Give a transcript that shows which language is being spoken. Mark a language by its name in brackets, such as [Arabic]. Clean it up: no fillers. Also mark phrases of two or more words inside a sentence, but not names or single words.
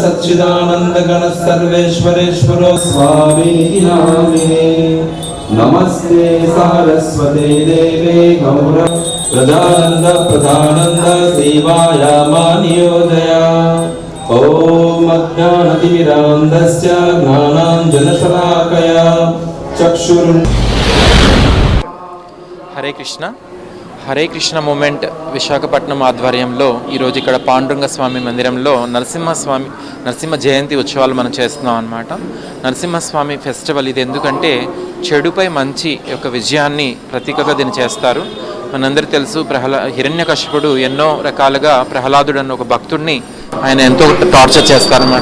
[Sanskrit] सच्चिदानंदगण सर्वेश्वरेश्वरो स्वामी नामे नमस्ते सारस्वते देवे गौर प्रजानंद प्रधानंद सेवायामानियोदया ओम अज्ञानतिमिरान्धस्य ज्ञानाञ्जनशलाकया चक्षुरुन् [Telugu] హరే కృష్ణ మూమెంట్ విశాఖపట్నం ఆధ్వర్యంలో ఈరోజు ఇక్కడ పాండురంగ స్వామి మందిరంలో నరసింహ జయంతి ఉత్సవాలు మనం చేస్తున్నాం అన్నమాట. నరసింహస్వామి ఫెస్టివల్ ఇది ఎందుకంటే చెడుపై మంచి యొక్క విజయాన్ని ప్రతీకగా దీన్ని చేస్తారు. మనందరికీ తెలుసు హిరణ్యకశిపుడు ఎన్నో రకాలుగా ప్రహ్లాదుడు అన్న ఒక భక్తుడిని ఆయన ఎంతో టార్చర్ చేస్తారనమాట.